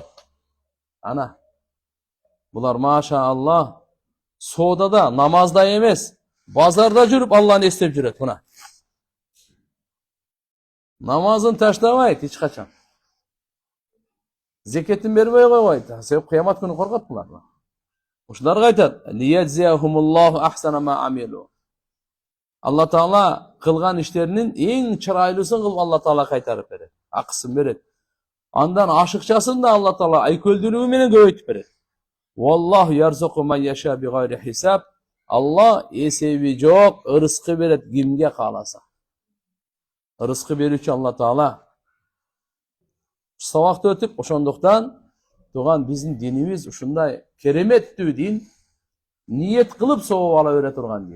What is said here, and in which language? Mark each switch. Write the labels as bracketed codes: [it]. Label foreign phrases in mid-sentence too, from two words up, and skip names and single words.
[ky] Ана, булар [ar] ما شاء الله [ky] соодада, намазда эмес, базарда жүрүп Алланы эстеп жүрөт. Мына намазын таштабайт эч качан. Зекетин бербей койбойт. Себеп кыямат күнү коркот булар. Ушуларга айтат: [ar] "ليجزيهم الله أحسن ما عملوا." [ky] Алла Таала кылган иштеринин эң чырайлуусын кылып Алла Таала кайтарып берет. Акысын берет. Андан ашыкчасын да Алла Таала айкөлдүүлүгү менен көбөйтүп берет. [ar] والله يرزق من يشاء بغير حساب. [ky] Алла эсеби жок ырыскы берет кимге кааласа. Ырыскы берүүчү Алла Таала. Сабакты өтүп, ошондуктан туган биздин динибиз ушундай кереметтүү дин, ниет кылып сооп ала бере турган дин.